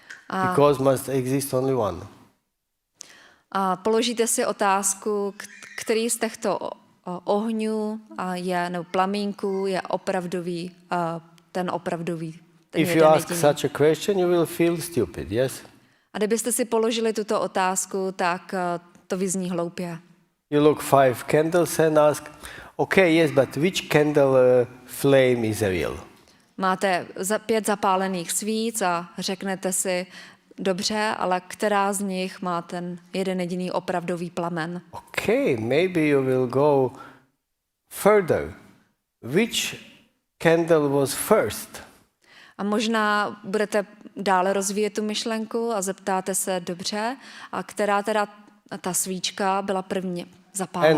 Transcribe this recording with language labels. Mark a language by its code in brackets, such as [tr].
[en] Because must exist only one. [cs] A položíte si otázku, který z těchto ohňů nebo plamínku je opravdový, ten opravdový. Ten [en] If you [cs] jeden [en] ask [cs] jediný. [en] such a question, you will feel stupid, yes? [cs] A kdybyste si položili tuto otázku, tak to vyzní hloupě. [en] You look 5 candles and ask, okay, yes, but which candle flame is real? [cs] Máte 5 zapálených svíc a řeknete si, dobře, ale která z nich má ten jeden jediný opravdový plamen? [en] Okay, maybe you will go further. Which candle was first? [cs] A možná budete dále rozvíjet tu myšlenku a zeptáte se, dobře, a která teda ta svíčka byla první zapálená?